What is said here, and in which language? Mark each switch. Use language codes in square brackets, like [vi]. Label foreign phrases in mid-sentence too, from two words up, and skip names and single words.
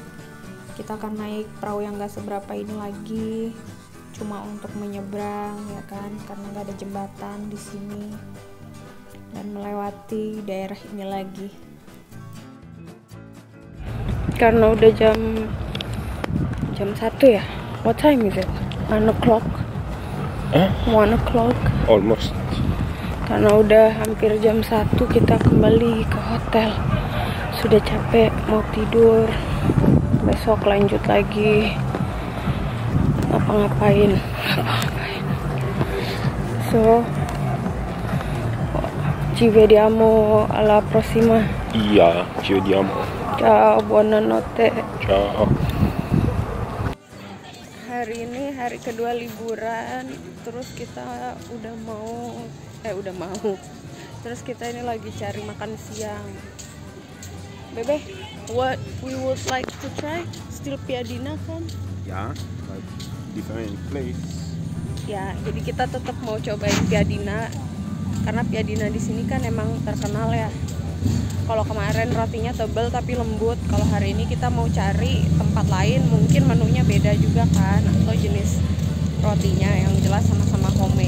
[id] Kita akan naik perahu yang gak seberapa ini lagi, cuma untuk menyeberang ya kan, karena gak ada jembatan di sini, dan melewati daerah ini lagi. Karena udah jam 1 ya. [en] What time is it? 1 o'clock. 1 o'clock. Almost. [id] Karena udah hampir jam 1 kita kembali ke hotel. Sudah capek, mau tidur. Besok lanjut lagi. Ngapa-ngapain. [it] So, ci vediamo alla prossima. Iya, ci vediamo. Ciao, buonanotte. Ciao. [id] Hari ini hari kedua liburan, terus kita terus kita ini lagi cari makan siang. [en] Bebe, what we would like to try? [id] Still piadina kan? [en] Yeah, but different place. [id] Ya, jadi kita tetap mau cobain piadina karena piadina di sini kan emang terkenal ya. Kalau kemarin rotinya tebal tapi lembut, kalau hari ini kita mau cari tempat lain, mungkin menunya beda juga kan, atau jenis rotinya yang jelas sama-sama homemade.